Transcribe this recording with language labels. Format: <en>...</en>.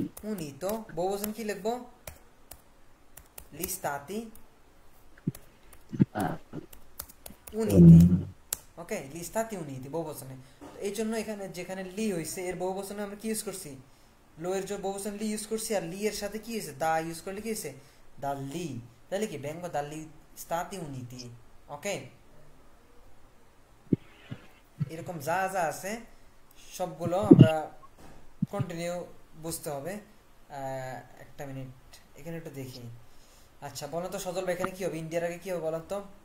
<bn>unito বহু বচন কি লিখবো</bn> <it>gli stati uniti</it> <bn>ওকে, লি স্তাতি উনিতি বহুবচনে। এই জন্য এখানে যেখানে লি হইছে এর বহুবচনে আমরা কি ইউজ করছি, লো এর জন্য বহুবচন লি ইউজ করছি, আর লি এর সাথে কি হইছে দা ইউজ করলে কি হইছে দা লি।</bn> <it>তাহলে কি vengo dagli Stati Uniti।</it> <bn>ওকে, এরকম যা যা আছে সবগুলো আমরা কন্টিনিউ বুঝতে হবে। একটা মিনিট এখানে একটু দেখি। আচ্ছা বলো তো সজল ভাই, এখানে কি হবে, ইন্ডিয়ার আগে কি হবে বলো তো?</bn>